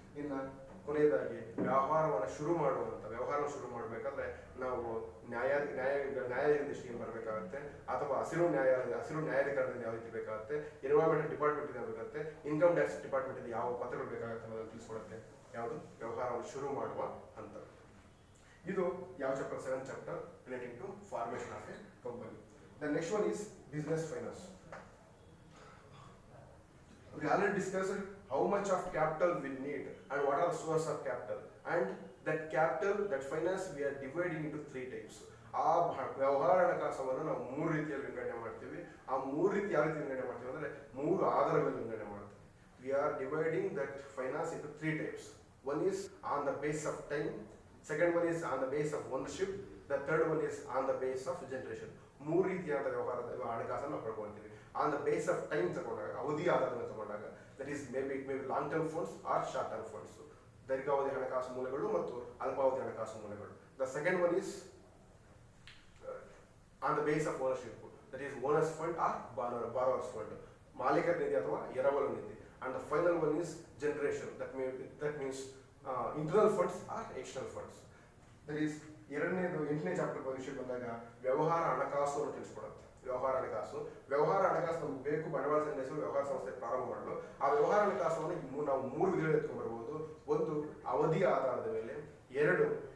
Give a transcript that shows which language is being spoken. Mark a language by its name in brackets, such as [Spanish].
[Kannada] ಇನ್ನು ಕೊನೆಯದಾಗಿ ವ್ಯವಹಾರವನ್ನು ಶುರು ಮಾಡಬೇಕಾದ್ರೆ ನಾವು ನ್ಯಾಯಾಲಯದ ದೃಷ್ಟಿಗೆ ಬರಬೇಕಾಗುತ್ತೆ, ಅಥವಾ ಹಸಿರು ನ್ಯಾಯಾಧಿಕರಣದಿಂದ ಯಾವ ರೀತಿ ಬೇಕಾಗುತ್ತೆ, ಎನ್ವೈರನ್ಮೆಂಟಲ್ ಡಿಪಾರ್ಟ್ಮೆಂಟ್ ಬೇಕಾಗುತ್ತೆ, ಇನ್ಕಮ್ ಟ್ಯಾಕ್ಸ್ ಡಿಪಾರ್ಟ್ಮೆಂಟ್ ಯಾವ ಪತ್ರಗಳು ಬೇಕಾಗುತ್ತೆ ಅನ್ನೋದನ್ನು ತಿಳಿಸ್ಕೊಡುತ್ತೆ. ಯಾವುದು ವ್ಯವಹಾರವನ್ನು ಶುರು ಮಾಡುವ ಹಂತ. ಇದು ಯಾವ chapter? [English] 7th chapter relating to formation of a company. The next one is business finance. We already discussed how much of capital we need and what are the source of capital, and that capital, that finance we are dividing into 3 types. [Kannada] ಆ ವ್ಯವಹಾರ ಹಣಕಾಸವನ್ನು ನಾವು 3 ರೀತಿಯಲ್ಲಿ ವಿಂಗಡಣೆ ಮಾಡ್ತೀವಿ. ಆ 3 ರೀತಿ ಯಾವ ರೀತಿ ವಿಂಗಡಣೆ ಮಾಡ್ತೀವಿ ಅಂದ್ರೆ 3 ಆಧಾರಗಳಲ್ಲಿ ವಿಂಗಡಣೆ ಮಾಡ್ತೀವಿ. [English] We are dividing that finance into 3 types. One is on the base of time, second one is on the base of ownership, the third one is on the base of generation. [Kannada] 3 ರೀತಿಯಾದ ವ್ಯವಹಾರದ ಹಣಕಾಸನ್ನು ನಾವು ಪಡ್ಕೊಳ್ತೀವಿ. [English] On the base of time [Kannada] ತಗೊಂಡಾಗ, ಅವಧಿ ಆಧಾರದ ತಗೊಂಡಾಗ, [English] that is maybe it may be long term funds or short term funds, [Kannada] ದೀರ್ಘಾವಧಿ ಹಣಕಾಸು ಮೂಲಗಳು ಮತ್ತು ಅಲ್ಪಾವಧಿ ಹಣಕಾಸು ಮೂಲಗಳು. [English] The second one is on the base of ownership, that is owners fund or borrowers fund, [Kannada] ಮಾಲೀಕರ ನಿಧಿ ಅಥವಾ ಎರವಲು ನಿಧಿ. [English] And the final one is generation, that means internal funds or external funds. That is [Kannada] 8ನೇ chapter ಭವಿಷ್ಯ ಬಂದಾಗ ವ್ಯವಹಾರ ಹಣಕಾಸು ಅಂತ ತಿಳಿಸ್ಕೊಡುತ್ತೆ. ವ್ಯವಹಾರ ಹಣಕಾಸು ನಮ್ಗೆ ಬೇಕು ಬಂಡವಾಳ ಸಂಗ್ರಹಿಸಲು, ವ್ಯವಹಾರ ಸಂಸ್ಥೆ ಪ್ರಾರಂಭ ಮಾಡಲು. ಆ ವ್ಯವಹಾರ ಹಣಕಾಸನ್ನು ನಾವು 3 ವಿಧಗಳಲ್ಲಿ ಎತ್ಕೊಂಡ್ಬರ್ಬೋದು. ಒಂದು ಅವಧಿ ಆಧಾರದ ಮೇಲೆ, 2